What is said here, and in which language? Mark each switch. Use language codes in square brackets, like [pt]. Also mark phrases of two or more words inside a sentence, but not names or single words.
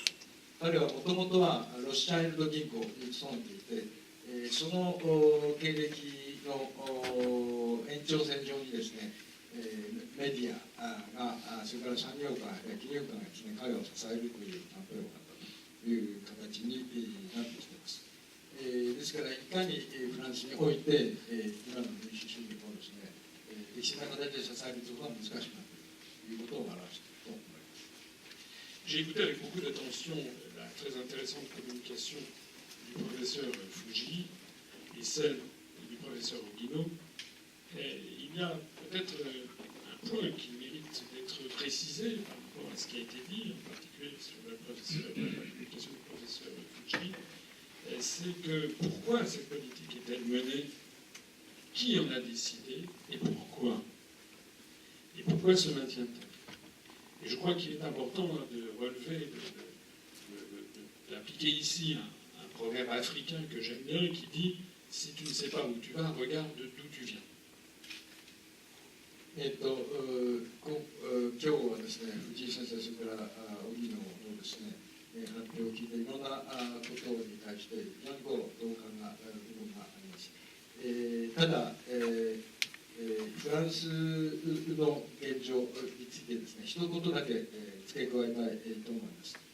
[ja] 彼はもともとはロスチャイルド銀行に勤めていて、その経歴の延長線上にですね、メディアが、それから産業界、金融界がですね、彼を支えるという担当があったという形になってきています。ですから、いかにフランスにおいて、今の民主主義をですね、適切な形で支えることが難しくなっているということを表していると思います。 [fr] J'ai écouté avec beaucoup d'attention la très intéressante communication du professeur Fougy et celle du professeur Oguino. Il y a peut-être un point qui mérite d'être précisé par rapport à ce qui a été dit, en particulier sur la communication du professeur Fougy, c'est que pourquoi cette politique est-elle menée, qui en a décidé et pourquoi se maintient-elle. Et je crois qu'il est important de relever, d'appliquer ici un proverbe africain que j'aime bien qui dit « Si tu ne sais pas où tu vas, regarde d'où tu viens ». [ja] 今日はですね、藤井先生、それから荻野のですね、発表を聞いていろんなことに対して非常に同感が部分があります。ただ、フランスの現状についてですね、一言だけ付け加えたいと思います。